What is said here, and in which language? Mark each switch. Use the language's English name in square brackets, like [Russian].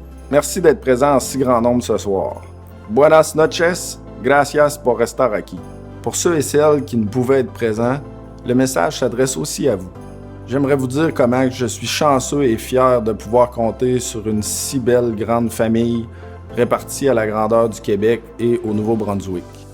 [French] Merci d'être présent en si grand nombre ce soir. [Spanish] Buenas noches, gracias por estar aquí. [French] Pour ceux et celles qui ne pouvaient être présents, le message s'adresse aussi à vous. J'aimerais vous dire comment je suis chanceux et fier de pouvoir compter sur une si belle grande famille répartie à la grandeur du Québec et au Nouveau-Brunswick.